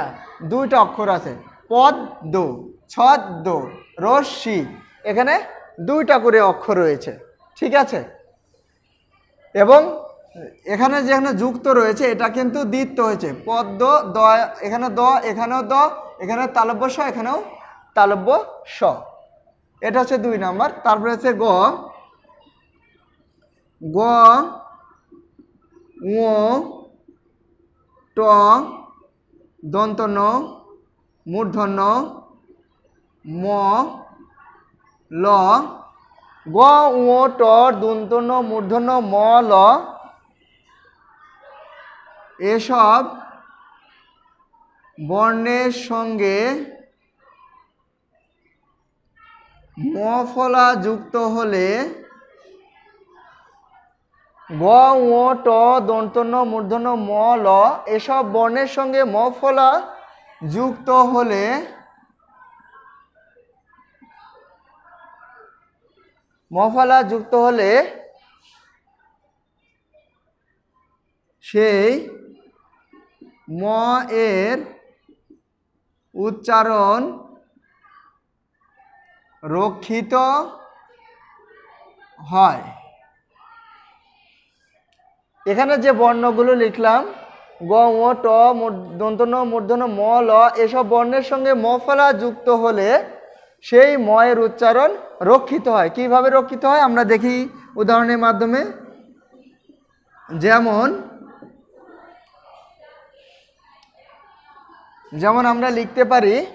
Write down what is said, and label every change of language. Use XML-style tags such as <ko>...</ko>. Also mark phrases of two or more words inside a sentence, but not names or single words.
<bn>2টা অক্ষর আছে, পদ্ম, ছদ্ম, রশ্মি, এখানে 2টা করে অক্ষর রয়েছে, ঠিক আছে। এবং এখানে যেখানে যুক্ত রয়েছে এটা কিন্তু দ্বিত্ব হয়েছে, পদ্ম দ, এখানে দ, এখানেও দ, এখানে তালব্য স, এখানেও তালব্য স। এটা হচ্ছে 2 নাম্বার। তারপরে হচ্ছে গ, গ, ঙ, ট, দন্ত ন, মূর্ধন্য, ম, ল, গ, ঙ, ট, দন্ত ন, মূর্ধন্য, ম, ল, এসব বর্ণের সঙ্গে ম ফলা যুক্ত হলে গ, ঙ, ট, দন্ত ন, মূর্ধন্য, ম, ল, এসব বর্ণের সঙ্গে ম ফলা যুক্ত হলে সেই ম এর উচ্চারণ রক্ষিত হয়। এখানে যে বর্ণগুলো লিখলাম গ, ঙ, ট, দন্ত ন, মূর্ধন্য, ম, ল, এসব বর্ণের সঙ্গে ম ফলা যুক্ত হলে সেই ম এর উচ্চারণ রক্ষিত হয়। কিভাবে রক্ষিত হয় আমরা দেখি উদাহরণের মাধ্যমে। যেমন আমরা লিখতে পারি</bn>